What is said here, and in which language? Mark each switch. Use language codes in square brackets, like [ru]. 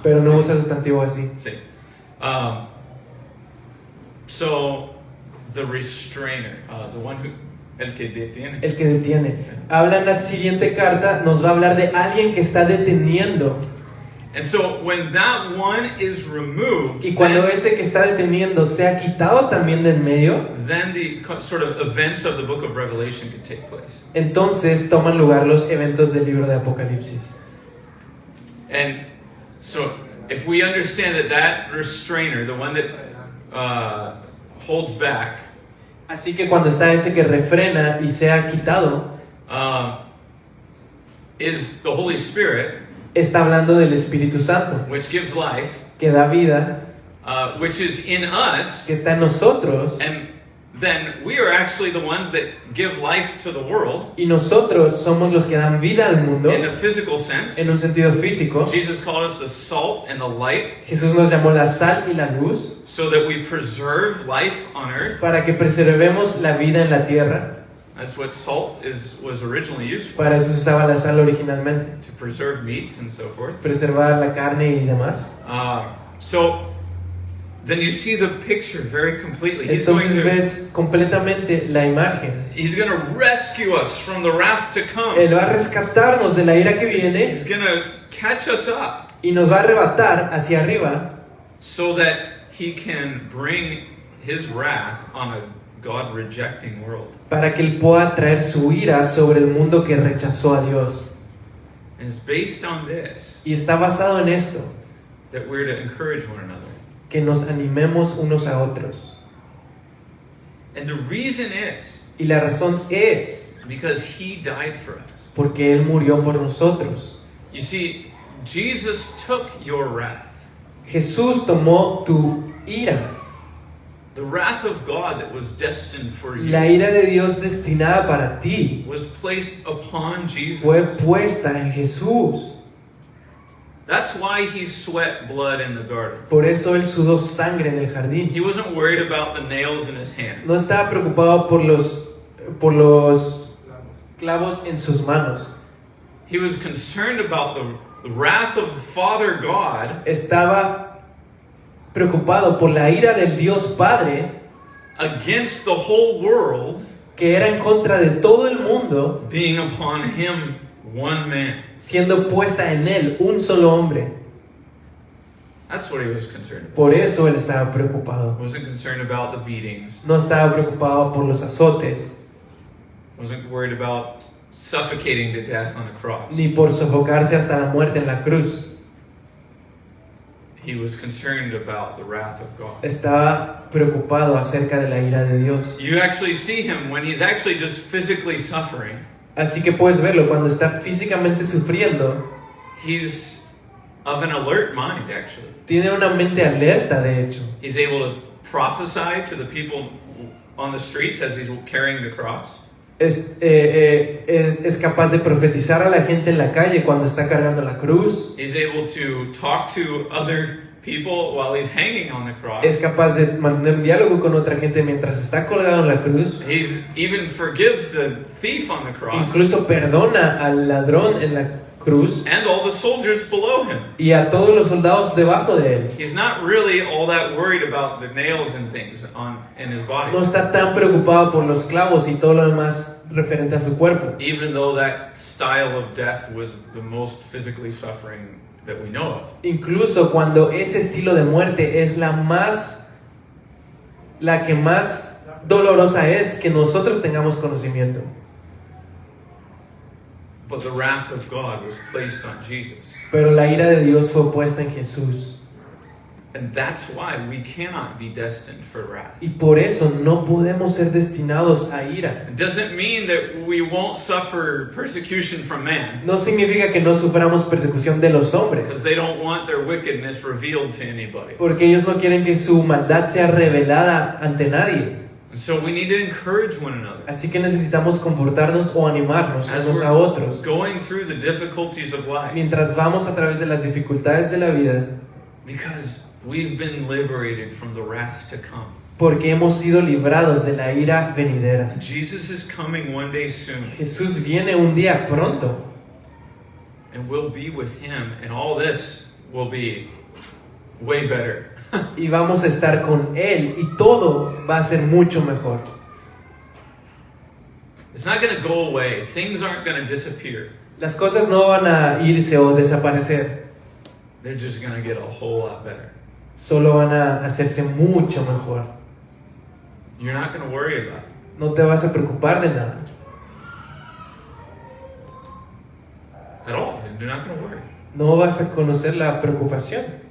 [es] pero no usa sustantivo así. Sí. [en] So the restrainer, the one who, [es] el que detiene. El que detiene. Habla en la siguiente carta, nos va a hablar de alguien que está deteniendo. [en] And so when that one is removed, [es] Y cuando ese que está deteniendo sea quitado también de en medio, [en] then the sort of events of the book of Revelation can take place. [es] entonces toman lugar los eventos del libro de Apocalipsis. [en] And so if we understand that restrainer, the one that holds back, [es] Así que cuando está ese que refrena y sea quitado, [en] is the Holy Spirit, [es] está hablando del Espíritu Santo, [en] which gives life, [es] que da vida, [en] which is in us, [es] que está en nosotros, [en] and then we are actually the ones that give life to the world [es] Y nosotros somos los que dan vida al mundo [en] in a physical sense. [es] en un sentido físico. [en] Jesus called us the salt and the light [es] Jesús nos llamó la sal y la luz [en] so that we preserve life on earth. [es] para que preservemos la vida en la tierra. [en] That's what salt was originally used for, [es] Para eso se usaba la sal originalmente, [en] to preserve meats and so forth. [es] preservar la carne y demás. [en] So then you see the picture very completely. He's going [es] Entonces [en] to [es] ves completamente la imagen. [en] rescue us from the wrath to come. [es] Él va a rescatarnos de la ira que viene [en] He's going to catch us up [es] y nos va a arrebatar hacia arriba [en] so that he can bring his wrath on a God-rejecting world. [es] para que Él pueda traer su ira sobre el mundo que rechazó a Dios. [en] And it's based on this [es] Y está basado en esto, [en] that we're to encourage one another. [es] que nos animemos unos a otros. [en] And the reason is [es] Y la razón es [en] because he died for us. [es] porque Él murió por nosotros. [en] You see, Jesus took your wrath. [es] Jesús tomó tu ira, [en] The wrath of God that was destined for you [es] la ira de Dios destinada para ti, [en] was placed upon Jesus. [es] fue puesta en Jesús. [en] That's why he sweat blood in the garden. [es] Por eso Él sudó sangre en el jardín. [en] He wasn't worried about the nails in his hand. [es] No estaba preocupado por los clavos en sus manos. [en] He was concerned about the wrath of the Father God [es] Estaba preocupado por la ira del Dios Padre, [en] against the whole world [es] que era en contra de todo el mundo, [en] being upon him, one man. [es] siendo puesta en Él un solo hombre. [en] That's what he was concerned about. [es] Por eso Él estaba preocupado. [en] Wasn't concerned about the beatings. [es] No estaba preocupado por los azotes, [en] Wasn't worried about suffocating to death on a cross. [es] ni por sofocarse hasta la muerte en la cruz. [en] He was concerned about the wrath of God. [es] Estaba preocupado acerca de la ira de Dios. [en] You actually see him when he's actually just physically suffering. [es] Así que puedes verlo cuando está físicamente sufriendo. [en] He's of an alert mind, actually. [es] Tiene una mente alerta, de hecho. [en] He's able to prophesy to the people on the streets as he's carrying the cross. [es] Es capaz de profetizar a la gente en la calle cuando está cargando la cruz. [en] He's able to talk to other people while he's hanging on the cross. [es] Es capaz de mantener un diálogo con otra gente mientras está colgado en la cruz. [en] He's even forgives the thief on the cross [es] Incluso perdona al ladrón en la cruz [en] and all the soldiers below him. [es] y a todos los soldados debajo de él. [en] He's not really all that worried about the nails and things in his body. [es] No está tan preocupado por los clavos y todo lo demás referente a su cuerpo. [en] Even though that style of death was the most physically suffering that we know of. [es] Incluso cuando ese estilo de muerte es la que más dolorosa es que nosotros tengamos conocimiento. [en] But the wrath of God was placed on Jesus. [es] Pero la ira de Dios fue puesta en Jesús. [en] And that's why we cannot be destined for wrath. [es] Y por eso no podemos ser destinados a ira. [en] It doesn't mean that we won't suffer persecution from man, [es] No significa que no suframos persecución de los hombres, [en] because they don't want their wickedness revealed to anybody. [es] porque ellos no quieren que su maldad sea revelada ante nadie. [en] And so we need to encourage one another [es] Así que necesitamos comportarnos o animarnos [en] as [es] unos [en] we're [es] a otros [en] going through the difficulties of life, [es] mientras vamos a través de las dificultades de la vida, [en] because we've been liberated from the wrath to come. [es] porque hemos sido librados de la ira venidera. [en] Jesus is coming one day soon, [es] Jesús viene un día pronto [en] and we'll be with him, and all this will be way better. [es] y vamos a estar con Él y todo va a ser mucho mejor. [en] It's not going to go away. Things aren't going to disappear. [es] Las cosas no van a irse o desaparecer, [en] They're just going to get a whole lot better. [es] solo van a hacerse mucho mejor. [en] You're not going to worry about it. [es] No te vas a preocupar de nada, [en] At all. You're not going to worry. [es] no vas a conocer la preocupación.